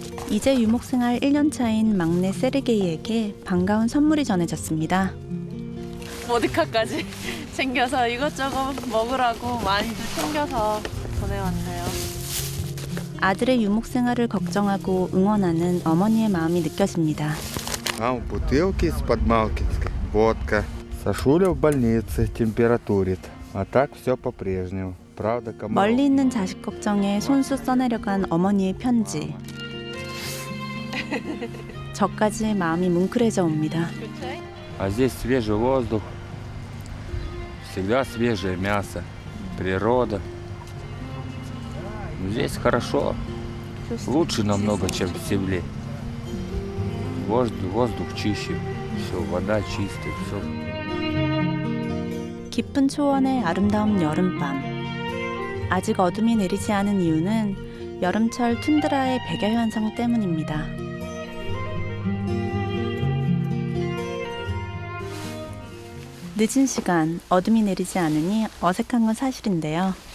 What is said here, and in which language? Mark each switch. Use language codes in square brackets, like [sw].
[ko] 이제 유목생활 1년차인 막내 세르게이에게 반가운 선물이 전해졌습니다. 보드카까지 챙겨서 이것저것 먹으라고 많이들 챙겨서 보내왔네요. 아들의 유목생활을 걱정하고 응원하는 어머니의 마음이 느껴집니다. [ru] Бутылки из-под Малкинской, водка. Сашуля в больнице, температурит. А так все по-прежнему. Правда, кому... [ko] 멀리 있는 자식 걱정에 손수 써내려간 어머니의 편지. 저까지 마음이 뭉클해져 옵니다. [ru] А здесь свежий воздух, всегда свежее мясо, природа. Здесь хорошо. Лучше намного, чем в земле. Воздух чище, все, вода чистая, все. [ko] 깊은 초원의 아름다운 여름밤. 아직 어둠이 내리지 않은 이유는 여름철 툰드라의 백야 현상 때문입니다. 늦은 시간 어둠이 내리지 않으니 어색한 건 사실인데요.